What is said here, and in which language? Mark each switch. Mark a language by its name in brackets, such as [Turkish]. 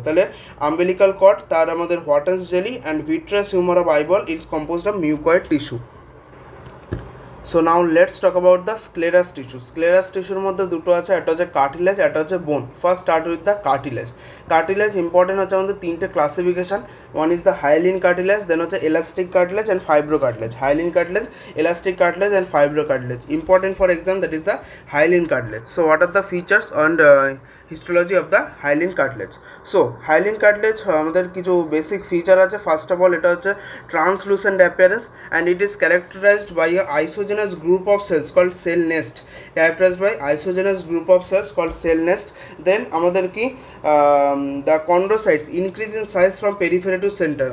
[English] তাহলে umbilical cord, তার আমাদের Wharton's jelly and vitreous humour of eyeball is composed of mucoid tissue. So now let's talk about the sclerous tissue. [Bangla] স্ক্লেরাস টিস্যুর মধ্যে দুটো আছে, একটা হচ্ছে কার্টিলেজ, একটা হচ্ছে বোন। [English] First start with the cartilage. [Bangla] Cartilage important হচ্ছে আমাদের তিনটে classification, [English] One is the hyaline cartilage, then হচ্ছে elastic cartilage and fibro cartilage. Hyaline cartilage, elastic cartilage and fibro cartilage. Important for exam, that is the hyaline cartilage. So what are the features and histology of the hyaline cartilage? So hyaline cartilage [Bangla] আমাদের কিছু basic feature আছে। [English] First of all এটা হচ্ছে translucent appearance and it is characterised by a isogenous group of cells called cell nest. Characterised by isogenous group of cells called cell nest. Then আমাদের কি the chondrocytes increase in size from periphery to centre.